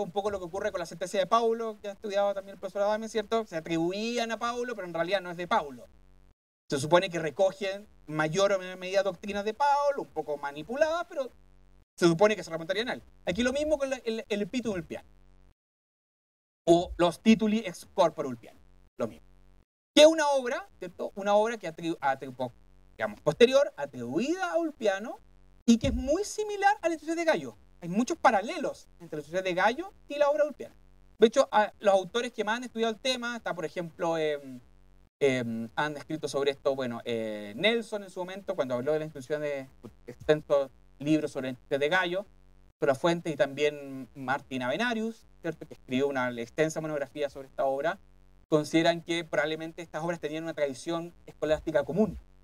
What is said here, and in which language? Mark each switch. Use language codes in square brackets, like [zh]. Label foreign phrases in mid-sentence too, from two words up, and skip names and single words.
[es] Un poco lo que ocurre con la sentencia de Paulo, que ha estudiado también el profesor Adame, ¿cierto? Se atribuían a Paulo, pero en realidad no es de Paulo. Se supone que recogen mayor o menor medida doctrinas de Paulo, un poco manipuladas, pero se supone que se remontarían a él. Aquí lo mismo con el epítome ulpiano. O los [la] tituli ex corpore [es] ulpiano. Lo mismo. Que es una obra, ¿cierto? Una obra que digamos, posterior, atribuida a Ulpiano, y que es muy similar a la institución de Gallo. Hay muchos paralelos entre la institución de Gallo y la obra de Ulpiano. De hecho, los autores que más han estudiado el tema, está por ejemplo, han escrito sobre esto, bueno, Nelson en su momento, cuando habló de la institución de extensos libros sobre la institución de Gallo, sobre las fuentes, y también Martín Avenarius, ¿cierto?, que escribió una extensa monografía sobre esta obra, consideran que probablemente estas obras tenían una tradición escolástica común.